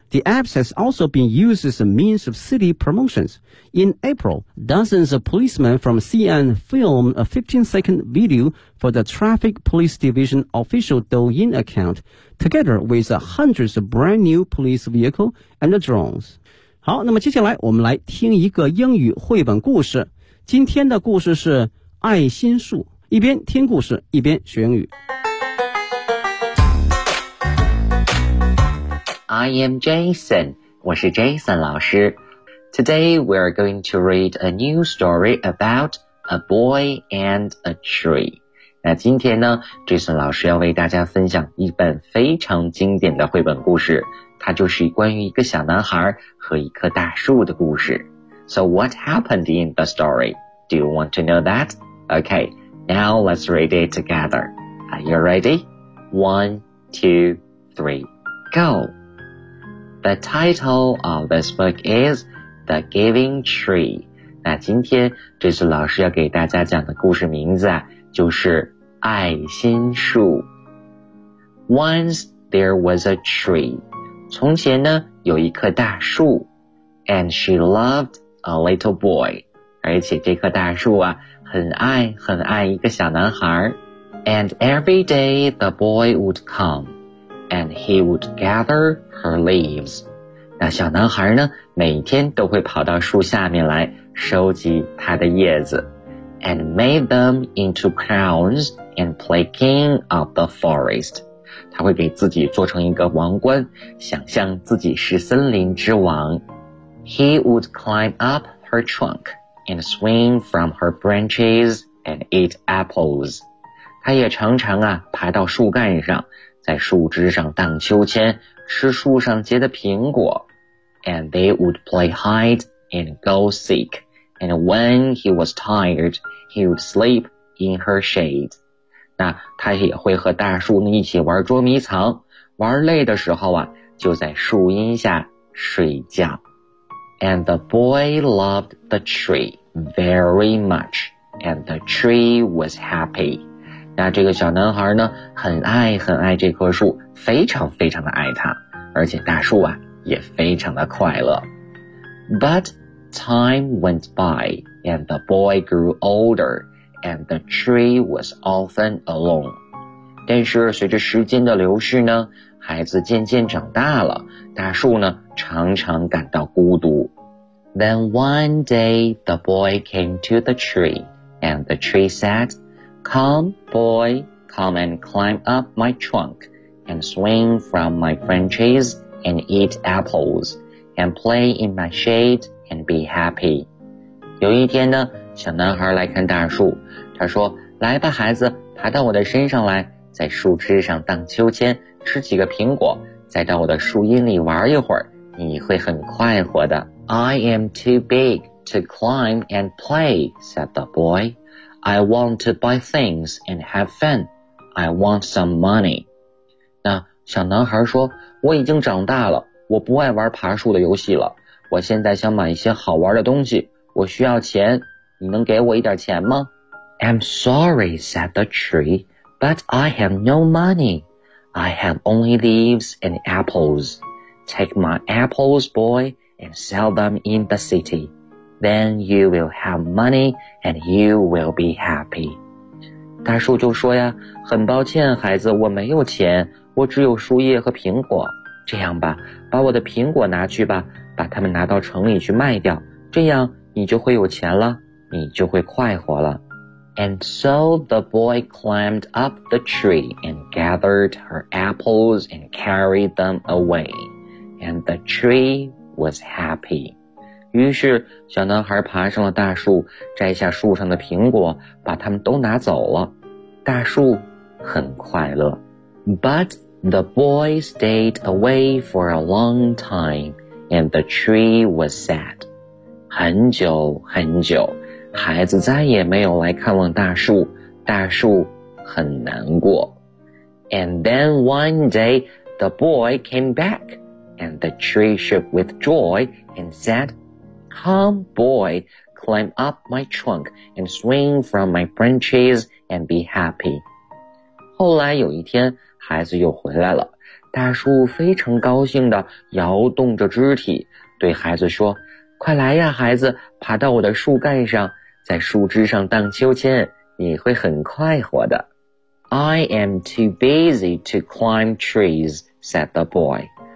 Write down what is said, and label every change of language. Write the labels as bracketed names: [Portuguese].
[English] The app has also been used as a means of city promotions. In April, dozens of policemen from CN filmed a 15-second video for the Traffic Police Division official Douyin account, together with hundreds of brand new police vehicles and drones. [Chinese] 好，那么接下来我们来听一个英语绘本故事。今天的故事是爱心树，一边听故事一边学英语。 [English] I am Jason, [Chinese] 我是 Jason 老师。 [English] Today we are going to read a new story about a boy and a tree。 [Chinese] 那今天呢 Jason 老师要为大家分享一本非常经典的绘本故事，它就是关于一个小男孩和一棵大树的故事。 [English] So what happened in the story? Do you want to know that? Okay, now let's read it together. Are you ready? 1, 2, 3, go! The title of this book is The Giving Tree. [Chinese] 那今天这次老师要给大家讲的故事名字啊，就是爱心树。 [English] Once there was a tree. [Chinese] 从前呢，有一棵大树。 [English] And she loved a little boy. [Chinese] 而且这棵大树啊，很爱很爱一个小男孩。 [English] And every day the boy would come. And he would gather her leaves. [Chinese] 那小男孩呢，每天都会跑到树下面来收集他的叶子。 [English] And made them into crowns and play king of the forest. [Chinese] 他会给自己做成一个王冠，想象自己是森林之王。 [English] He would climb up her trunk and swing from her branches and eat apples. [Chinese] 他也常常啊爬到树干上，在树枝上荡秋千，吃树上结的苹果。 [English] And they would play hide and go seek. And when he was tired, he would sleep in her shade. [Chinese] 那他也会和大树一起玩捉迷藏，玩累的时候啊，就在树荫下睡觉。 [English] And the boy loved the tree very much, and the tree was happy. [Chinese] 那这个小男孩呢，很爱很爱这棵树，非常非常的爱他，而且大树啊，也非常的快乐。 [English] But... Time went by, and the boy grew older, and the tree was often alone. [Chinese] 但是随着时间的流逝呢，孩子渐渐长大了，大树呢常常感到孤独。 [English] Then one day the boy came to the tree, and the tree said, Come, boy, come and climb up my trunk, and swing from my branches, and eat apples, and play in my shade. And be happy. [Chinese] 有一天呢，小男孩来看大树，他说：来吧，孩子，爬到我的身上来，在树枝上荡秋千，吃几个苹果，再到我的树荫里玩一会儿，你会很快活的。 [English] I am too big to climb and play, said the boy. I want to buy things and have fun. I want some money. [Chinese] 那小男孩说：我已经长大了，我不爱玩爬树的游戏了。我现在想买一些好玩的东西，我需要钱，你能给我一点钱吗？ [English] I'm sorry, said the tree, but I have no money. I have only leaves and apples. Take my apples, boy, and sell them in the city. Then you will have money and you will be happy. [Chinese] 大树就说呀，很抱歉，孩子，我没有钱，我只有树叶和苹果。这样吧，把我的苹果拿去吧。把他们拿到城里去卖掉，这样你就会有钱了，你就会快活了。 [English] And so the boy climbed up the tree and gathered her apples and carried them away. And the tree was happy. [Chinese] 于是小男孩爬上了大树，摘下树上的苹果，把他们都拿走了。大树很快乐。 [English] But the boy stayed away for a long time. And the tree was sad. [Chinese] 很久很久，孩子再也没有来看望大树，大树很难过。 [English] And then one day, the boy came back, and the tree shook with joy and said, Come, boy, climb up my trunk and swing from my branches and be happy. [Chinese] 后来有一天，孩子又回来了。大树非常高兴地摇动着肢体，对孩子说：快来呀，孩子，爬到我的树干上，在树枝上荡秋千，你会很快活的。 [English] I am too busy to climb trees, said the boy.